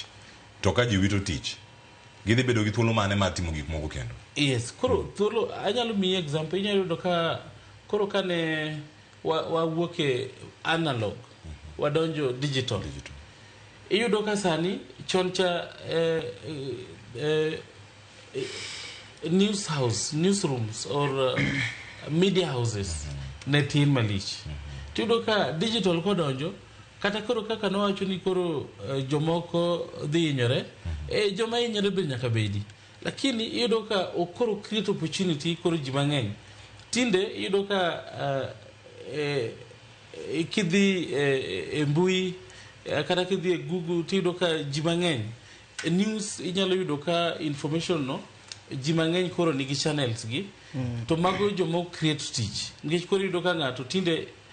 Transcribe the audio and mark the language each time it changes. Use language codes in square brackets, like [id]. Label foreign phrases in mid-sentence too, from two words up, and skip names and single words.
[luo] To ka ji wito tich, gidhi bedo gi thuolo mane mar timo gik moko kendo. Yes, koro thuolo anyalo miyi example. Inyalo yudo ka koro kane wawuok e analog wadonjo digital. Iyudo ka sani chon cha [en] newsrooms or media houses [luo] ne tin malich. Tiyudo ka digital kodonjo kata koro kaka nowacho ni koro jomoko dhi hinyore, joma hinyore be nyaka bedi. Lakini iyudo ka okoro [en] create opportunity [luo] koro ji mang'eny. Tinde iyudo ka kidhi e mbui kata kidhi e Google tiyudo ka ji mang'eny news inyalo yudo ka information no ji mang'eny koro nigi channels gi to mago jomo create tich nikech koro yudo ka ng'ato tinde